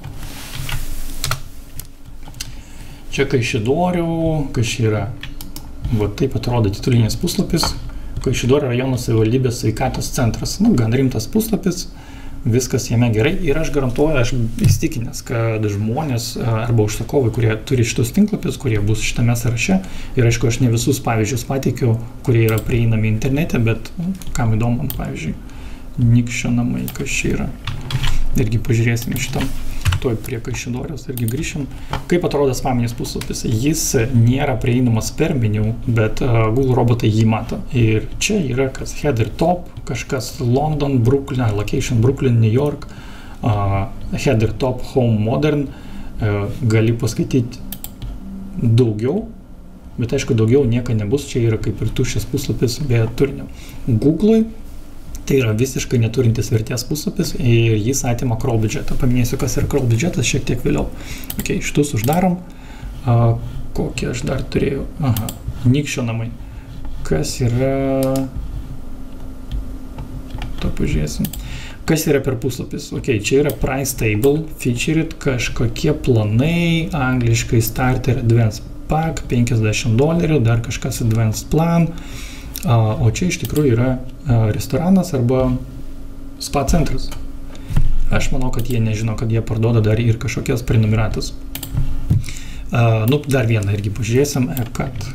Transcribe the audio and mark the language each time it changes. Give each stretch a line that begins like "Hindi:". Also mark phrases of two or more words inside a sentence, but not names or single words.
Lithuanian: Čia Kaišiadorių, yra, va taip atrodo titulinis puslapis, Kaišiadorių rajono savivaldybės sveikatos centras, gan rimtas puslapis, viskas jame gerai ir aš garantuoju, aš įstikinęs, kad žmonės arba užsakovai, kurie turi šitus tinklapius, kurie bus šitame sąraše, ir aišku, aš ne visus pavyzdžius pateikiu, kurie yra prieinami internete, bet kam įdomu, pavyzdžiui, Nikščio namai, kas čia yra, irgi pažiūrėsime šitam. Tuoj prie Kaišiadoriaus irgi grįšim. Kaip atrodo spaminis puslapis? Jis nėra prieinamas per meniu, bet Google robotai jį mato. Ir čia yra kas
English: header top, kažkas London, Brooklyn, location Brooklyn, New York, header top home modern.
Lithuanian: Gali paskaityti daugiau, bet aišku, daugiau nieko nebus. Čia yra kaip ir tuščias puslapis be turinio. Google'ui tai yra visiškai neturintis vertės puslapis ir jis atima crawl biudžetą. Paminėsiu, kas yra crawl biudžetas šiek tiek vėliau. Ok, šitus uždarom. Kokį aš dar turėjau? Aha, Nikščio namai. Kas yra... To pažiūrėsim. Kas yra per puslapis? Ok, čia yra
English: price table, featured,
Lithuanian: kažkokie planai, angliškai
English: starter advanced pack,
Lithuanian: $50, dar kažkas
English: advanced plan.
Lithuanian: O čia iš tikrųjų yra restoranas arba spa centras. Aš manau, kad jie nežino, kad jie parduoda dar ir kažkokias prenumeratas. Dar vieną irgi pažiūrėsim, kad...